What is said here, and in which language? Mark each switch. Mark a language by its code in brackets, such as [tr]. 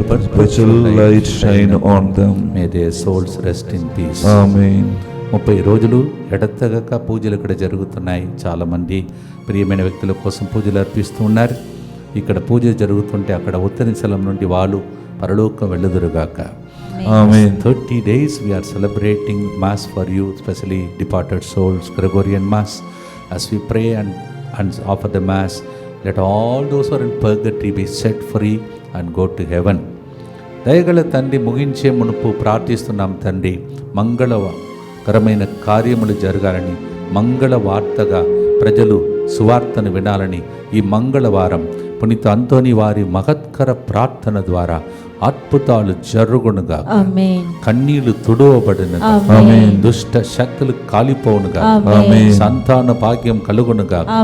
[en] Perpetual light shine on them. may their souls rest in peace. Amen. [te] 30 రోజులు ఎడతెగక పూజలు ఇక్కడ జరుగుతున్నాయి. చాలామంది ప్రియమైన వ్యక్తుల కోసం పూజలు అర్పిస్తూ ఉన్నారు. ఇక్కడ పూజ జరుగుతుంటే అక్కడ ఉత్తర స్థలం నుండి వాళ్ళు పరలోకం వెళ్ళుదురుగాక. [en] Amen. 30 days we are celebrating Mass for you, especially departed souls, Gregorian Mass. As we pray and offer the Mass, let all those who are in purgatory be set free and go to heaven. [te] దయగల తండ్రి, ముగించే మునుపు ప్రార్థిస్తున్నాం తండ్రి, మంగళకరమైన కార్యములు జరగాలని, మంగళ వార్తగా ప్రజలు సువార్తను వినాలని ఈ మంగళవారం పునీత అంతోని వారి మహత్కర ప్రార్థన ద్వారా అద్భుతాలు జరుగునుగా, కన్నీళ్లు తుడవబడునుగా, దుష్ట శక్తులు కాలిపోనుగా, సంతాన భాగ్యం కలుగునుగా,